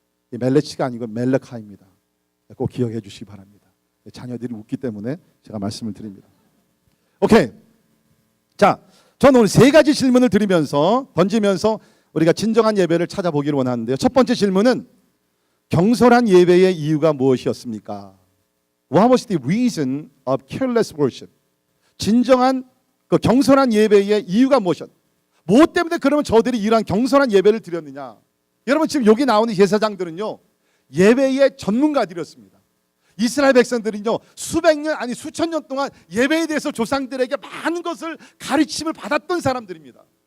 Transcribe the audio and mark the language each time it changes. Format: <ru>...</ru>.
<ko>이 멜라치가 아니고 멜라카입니다. 꼭 기억해 주시기 바랍니다. 자녀들이 웃기 때문에 제가 말씀을 드립니다. 오케이. 자, 저는 오늘 세 가지 질문을 던지면서 우리가 진정한 예배를 찾아보기를 원하는데요. 첫 번째 질문은 경솔한 예배의 이유가 무엇이었습니까?</ko> <en>What was the reason of careless worship?</en> <ko>진정한 그 경솔한 예배의 이유가 무엇이었? 무엇 때문에 그러면 저들이 이러한 경솔한 예배를 드렸느냐? 여러분 지금 여기 나오는 제사장들은요 예배의 전문가들이었습니다. 이스라엘 백성들은요 수백 년 아니 수천 년 동안 예배에 대해서 조상들에게 많은 것을 가르침을 받았던 사람들입니다.</ko>